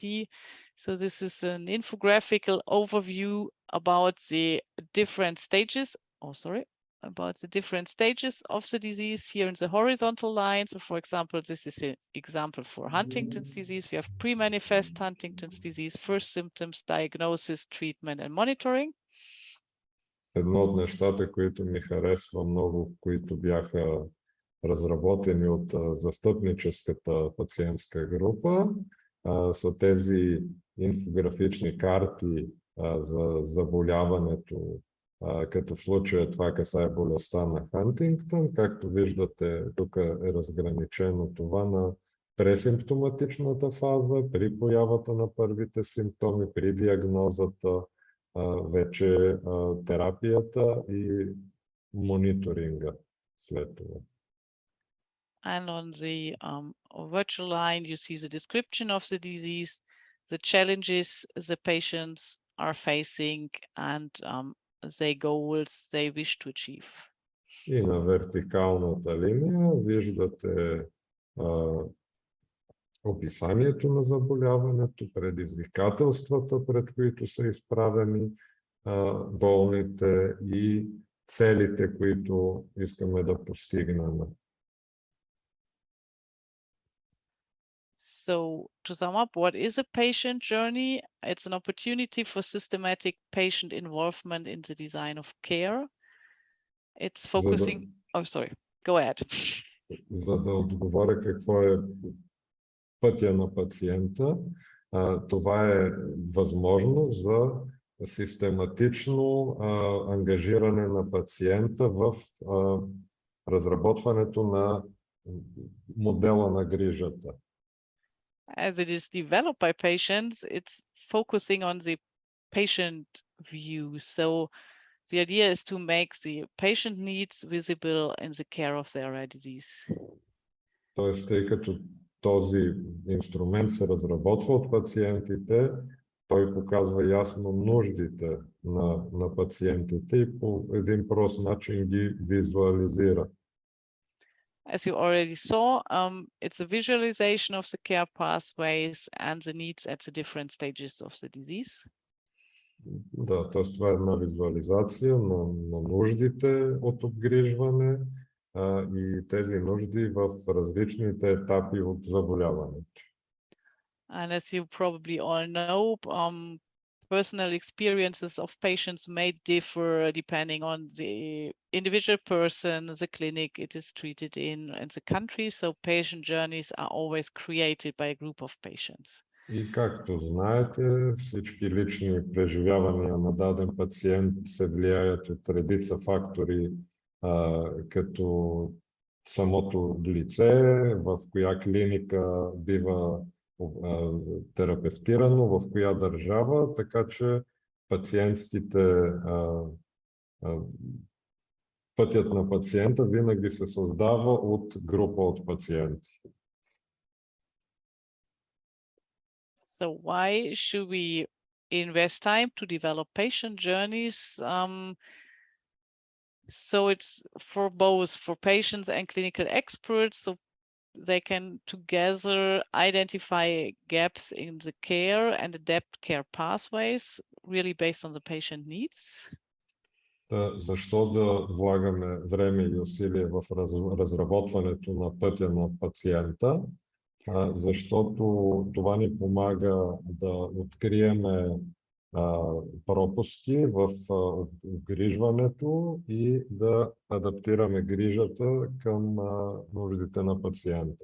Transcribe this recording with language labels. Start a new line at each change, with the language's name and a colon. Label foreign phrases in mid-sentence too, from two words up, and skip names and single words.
English: So this is an infographical overview about the different stages. About the different stages of the disease here in the horizontal line. So for example, this is an example for Huntington's disease. We have pre-manifest Huntington's disease, first symptoms, diagnosis, treatment and monitoring.
Bulgarian: Едно от нещата, които ми харесва много, които бяха разработени от застъпническата пациентска група, са тези инфографични карти за заболяването, като в случая това касае болестта на Хантингтън. Както виждате, тук е разграничено това на пресимптоматичната фаза, при появата на първите симптоми, при диагнозата, вече терапията и мониторинга след това.
English: And on the virtual line, you see the description of the disease, the challenges the patients are facing, and the goals they wish to achieve.
Bulgarian: И на вертикалната линия виждате описанието на заболяването, предизвикателствата, пред които са изправени болните и целите, които искаме да постигнем.
English: So to sum up, what is a patient journey? It's an opportunity for systematic patient involvement in the design of care. It's focusing... Oh, sorry. Go ahead.
Bulgarian: За да отговоря какво е пътя на пациента, това е възможност за систематично ангажиране на пациента в разработването на модела на грижата.
English: As it is developed by patients, it's focusing on the patient view. So the idea is to make the patient needs visible in the care of their rare disease.
Bulgarian: Тоест, тъй като този инструмент се разработва от пациентите, той показва ясно нуждите на пациентите и по един прост начин ги визуализира.
English: As you already saw, it's a visualization of the care pathways and the needs at the different stages of the disease.
Bulgarian: Да, т.е. това е една визуализация на нуждите от обгрижване и тези нужди в различните етапи от заболяването.
English: And as you probably all know, personal experiences of patients may differ depending on the individual person, the clinic it is treated in, and the country. So patient journeys are always created by a group of patients.
Bulgarian: И както знаете, всички лични преживявания на даден пациент се влияят от редица фактори, като самото лице, в коя клиника бива терапевтирано, в коя държава, така че пътят на пациента винаги се създава от група от пациенти.
English: So why should we invest time to develop patient journeys? So it's for both for patients and clinical experts, so they can together identify gaps in the care and adapt care pathways, really based on the patient needs.
Bulgarian: Защо да влагаме време и усилие в разработването на пътя на пациента? Защото това ни помага да откриеме пропуски в обгрижването и да адаптираме грижата към нуждите на пациента.